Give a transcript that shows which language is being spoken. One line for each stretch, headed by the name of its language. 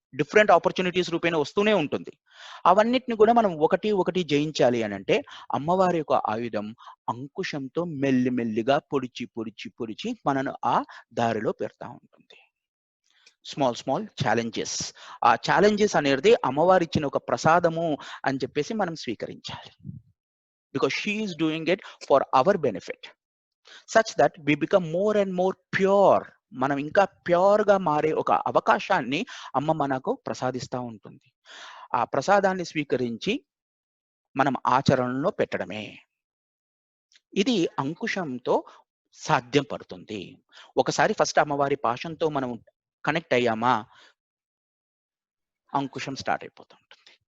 Telugu: Different opportunities రూపేణ వస్తూనే ఉంటుంది. అవన్నిటిని కూడా మనం ఒకటి జయించాలి అని అంటే అమ్మవారి యొక్క ఆయుధం అంకుశంతో మెల్లిమెల్లిగా పొడిచి మనను ఆ దారిలో పెడతా ఉంటుంది. Small challenges. ఆ ఛాలెంజెస్ అనేది అమ్మవారి ఇచ్చిన ఒక ప్రసాదము అని చెప్పేసి మనం స్వీకరించాలి.
English: Because she is doing it for our benefit, such that we become more and more pure.
Telugu: మనం ఇంకా ప్యూర్ గా మారే ఒక అవకాశాన్ని అమ్మ మనకు ప్రసాదిస్తూ ఉంటుంది. ఆ ప్రసాదాన్ని స్వీకరించి మనం ఆచరణలో పెట్టడమే. ఇది అంకుశంతో సాధ్యం పడుతుంది. ఒకసారి ఫస్ట్ అమ్మవారి పాశంతో మనం కనెక్ట్ అయ్యామా, అంకుశం స్టార్ట్ అయిపోతూ ఉంటుంది.